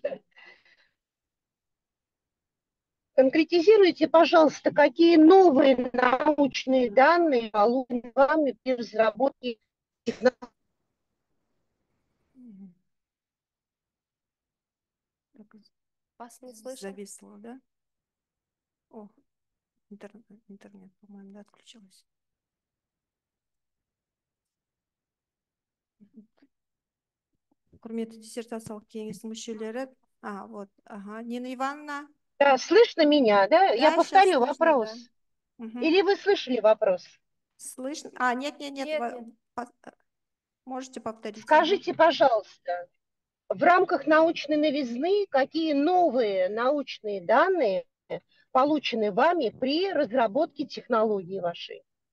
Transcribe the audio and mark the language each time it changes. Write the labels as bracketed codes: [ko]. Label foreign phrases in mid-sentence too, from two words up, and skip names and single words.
[ru] Конкретизируйте, пожалуйста, какие новые научные данные получены вами при разработке технологий? Вас не слышно? Зависло, да? О, интернет, по-моему, да, отключилось. [kk] Құрметті диссертациялық кеңестің мүшелері. [ru] Вот, ага. Нина Ивановна. Да, слышно меня, да? Я повторю вопрос. Да. Или вы слышали вопрос? Слышно? Нет. Можете повторить. Скажите, пожалуйста, в рамках научной новизны какие новые научные данные получены вами при разработке технологии вашей?